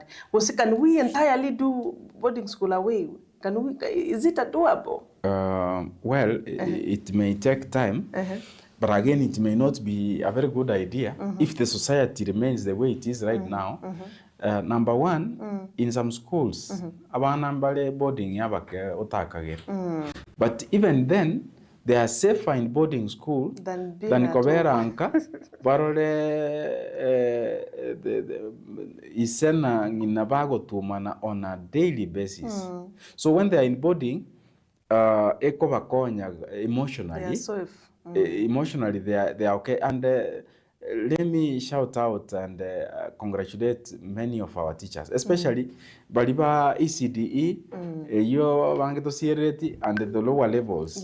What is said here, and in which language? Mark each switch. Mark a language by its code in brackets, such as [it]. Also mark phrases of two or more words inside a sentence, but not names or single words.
[en] Can we entirely do boarding school away? Is it doable? Well, it may take time, but again, it may not be a very good idea if the society remains the way it is right now. Number one, in some schools, [guz] abana boarding yabake otakagera. [en] But even then, they are safer in boarding school than Koberanka. [guz] Barole isena nginabago tumana [en] on a daily basis. So when they are in boarding, emotionally, emotionally they are okay. And let me shout out and congratulate many of our teachers, especially Baliba ECDE, and the lower levels.